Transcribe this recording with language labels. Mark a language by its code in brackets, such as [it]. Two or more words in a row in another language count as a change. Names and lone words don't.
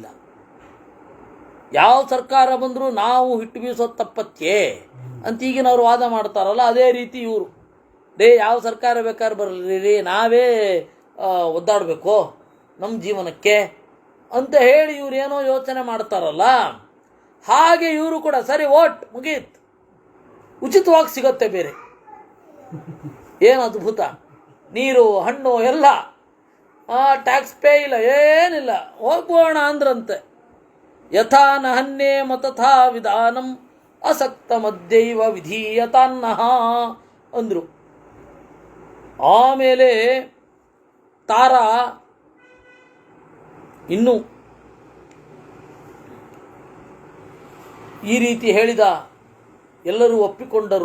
[kn] ಯಾವ ಸರ್ಕಾರ ಬಂದರೂ ನಾವು ಹಿಟ್ಟು ಬೀಸೋದು ತಪ್ಪತ್ತೇ ಅಂತ ಈಗಿನವ್ರು ವಾದ ಮಾಡ್ತಾರಲ್ಲ, ಅದೇ ರೀತಿ ಇವರು, ಯಾವ ಸರ್ಕಾರ ಬೇಕಾದ್ರೆ ಬರಲಿ, ನಾವೇ ಒದ್ದಾಡಬೇಕು ನಮ್ಮ ಜೀವನಕ್ಕೆ ಅಂತ ಹೇಳಿ ಇವರೇನೋ ಯೋಚನೆ ಮಾಡ್ತಾರಲ್ಲ, ಹಾಗೆ ಇವರು ಕೂಡ ಸರಿ ಓಟ್ ಮುಗೀತು, ಉಚಿತವಾಗಿ ಸಿಗುತ್ತೆ ಬೇರೆ. ಏನು ಅದ್ಭುತ, ನೀರು ಹಣ್ಣು ಎಲ್ಲ, [en] tax pay [kn] ಇಲ್ಲ, ಏನಿಲ್ಲ, ಹೋಗೋಣ ಅಂದ್ರಂತೆ. [sa] ಯಥಾ ನಹನ್ಯೇಮ ತಥಾ ವಿಧಾನಂ ಅಸಕ್ತ ಮಧ್ಯೈವ ವಿಧೀಯತಾನ್ನಃ ಅಂದರು. [kn] ಆಮೇಲೆ ತಾರ ಇನ್ನು ಈ ರೀತಿ ಹೇಳಿದ, ಎಲ್ಲರೂ ಒಪ್ಪಿಕೊಂಡರು.